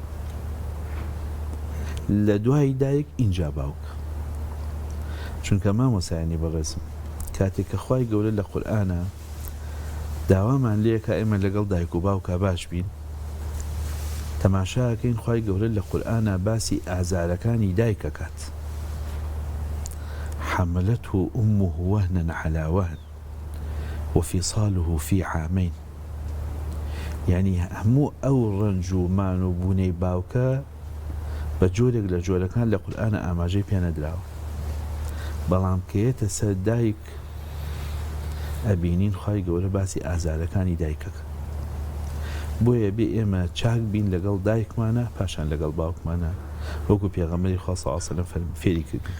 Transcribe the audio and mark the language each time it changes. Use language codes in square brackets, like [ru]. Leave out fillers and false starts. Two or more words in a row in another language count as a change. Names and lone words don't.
[ckb] لە دوای دایک ئینجا باوک چونکە مامۆسایانی بەڕێزم کاتێک کە خوای گەورە لە قورئانە داوامان لێکە ئێمە لەگەڵ دایک و باوکە باش بین تەماشاکەین خوای گەورە لە قورئانە باسی ئازارەکانی دایکەکات [ar] حملته أمه وهنا على وهن وفصاله في عامين يعني [ckb] هەموو ئەو ڕەنج و مان و بوونەی باوکە بە جۆرێک لە جۆرەکان لە قورئانە ئاماژەی پێ نەدراوە بەڵام کەیەتە سەر دایک ئەبینین خوای گەورە باسی ئازارەکانی دایکەکە بۆیە بێ ئێمە چاک بین لەگەڵ دایکمانە پاشان لەگەڵ باوکمانە وەکو پێغەمبەری خوا [ar] صلی الله علیه و سلم [ckb] فێری کردین